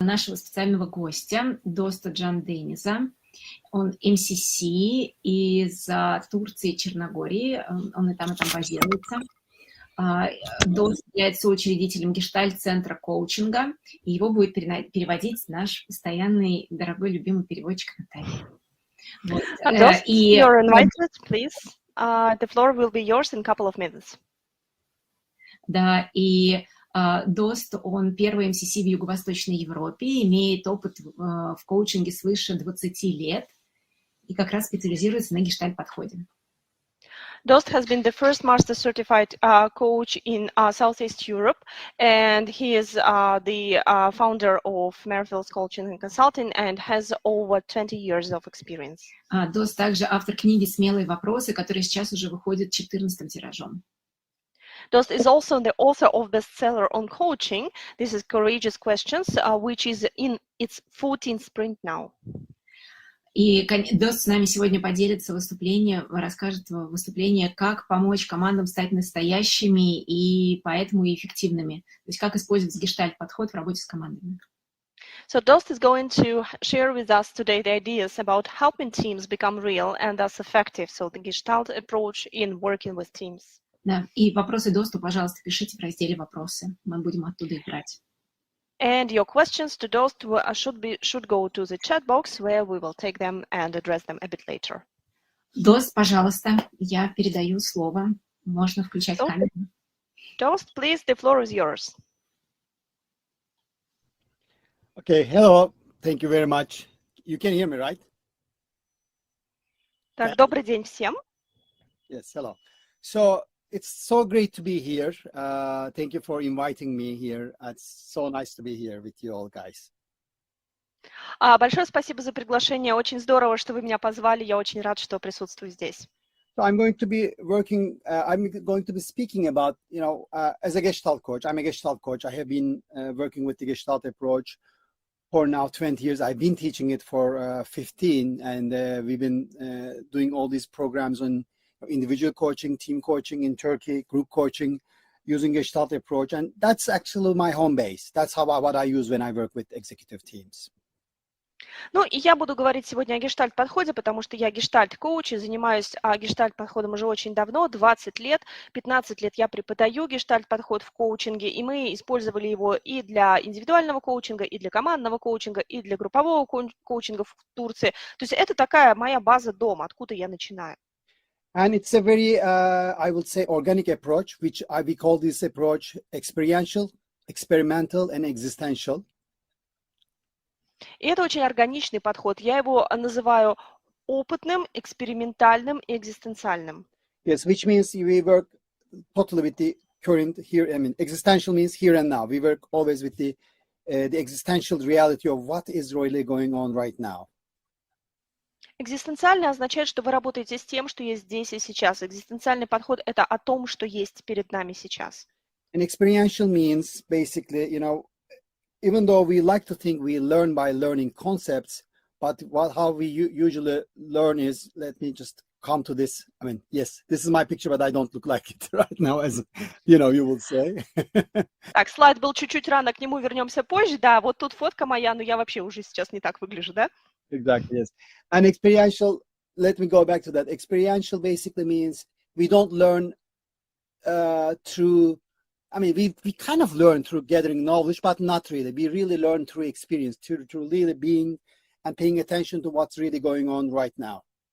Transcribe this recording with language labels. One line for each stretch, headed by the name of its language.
Russian: нашего специального гостя Доста Джан Дениза. Он MCC из Турции и Черногории, он и там базируется. Дост является соучредителем Гештальт-Центра Коучинга, и его будет переводить наш постоянный, дорогой, любимый переводчик Наталья. Вот.
English: Dost, you're invited, please. The floor will be yours in a couple of minutes.
Russian: Да, и Дост, он первый MCC в Юго-Восточной Европе, имеет опыт в коучинге свыше 20 лет и как раз специализируется на гештальт-подходе.
English: Dost has been the first master certified coach in Southeast Europe, and he is the founder of Merrill's Coaching and Consulting and has over 20 years of experience.
Russian: Дост также автор книги «Смелые вопросы», которая сейчас уже выходит 14-м тиражом.
English: Dost is also the author of bestseller on coaching. This is Courageous Questions, which is in its 14th print now.
Russian: И Дост с нами сегодня поделится расскажет выступление, как помочь командам стать настоящими и поэтому и эффективными. То есть как использовать гештальт-подход в работе с командами.
English: So Dost is going to share with us today the ideas about helping teams become real and thus effective. So the Gestalt approach in working with teams.
Russian: Да, и вопросы Досту, пожалуйста, пишите в разделе «Вопросы». Мы будем оттуда их брать.
English: And your questions to Dost should go to the chat box, where we will take them and address them a bit later.
Russian: Дост, пожалуйста, я передаю слово. Можно включать камеру.
English: Dost, please, the floor is yours. Okay, hello. Thank you very much. You can hear me, right?
Russian: Так, добрый день всем.
English: Yes, hello. So it's so great to be here. Thank you for inviting me here. It's so nice to be here with you all, guys.
Russian: Большое спасибо за приглашение. Очень здорово, что вы меня позвали. Я очень рад, что присутствую здесь.
English: So I'm going to be speaking about, as a Gestalt coach. I'm a Gestalt coach. I have been working with the Gestalt approach for now 20 years. I've been teaching it for 15, and we've been doing all these programs on individual coaching, team coaching in Turkey, group coaching, using Gestalt approach. And that's actually my home base. That's what I use when I work with executive teams.
Russian: Ну, и я буду говорить сегодня о гештальт-подходе, потому что я гештальт-коуч и занимаюсь гештальт-подходом уже очень давно, 20 лет. 15 лет я преподаю гештальт-подход в коучинге, и мы использовали его и для индивидуального коучинга, и для командного коучинга, и для группового коучинга в Турции. То есть это такая моя база дома, откуда я начинаю.
English: And it's a very, I would say, organic approach, which we call this approach experiential, experimental, and existential.
Russian: И это очень органичный подход. Я его называю опытным, экспериментальным и экзистенциальным.
English: Yes, which means we work totally with the current here. I mean, existential means here and now. We work always with the existential reality of what is really going on right now.
Russian: Экзистенциальный означает, что вы работаете с тем, что есть здесь и сейчас. Экзистенциальный подход – это о том, что есть перед нами сейчас.
English: And experiential means basically, even though we like to think we learn by learning concepts, but how we usually learn is, let me just come to this. I mean, yes, this is my picture, but I don't look like it right now, as you would say.
Russian: Так, слайд был чуть-чуть рано, к нему вернемся позже. Да, вот тут фотка моя, но я вообще уже сейчас не так выгляжу, да?
English: Exactly, yes. And experiential, let me go back to that. Experiential basically means we don't learn through, we kind of learn through gathering knowledge, but not really. We really learn through experience, through really being and paying attention to what's really going on right now.